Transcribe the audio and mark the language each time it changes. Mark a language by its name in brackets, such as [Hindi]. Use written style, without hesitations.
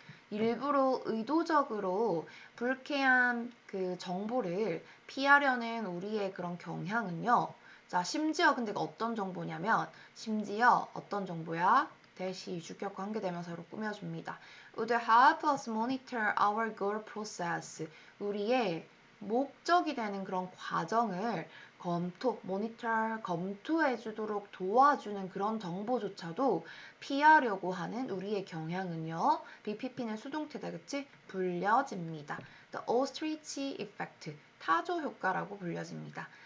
[Korean] 일부러 의도적으로 불쾌한 그 정보를 피하려는 우리의 그런 경향은요. 자, 심지어 근데 어떤 정보냐면, 심지어 어떤 정보야? 대시 주격 관계대명사로 꾸며줍니다. [English] Would help us monitor our goal process. [Korean] 우리의 목적이 되는 그런 과정을 검토해 주도록 도와주는 그런 정보조차도 피하려고 하는 우리의 경향은요. BPP는 수동태다, 그치? 불려집니다. [English] The ostrich effect, [Korean] 타조 효과라고 불려집니다.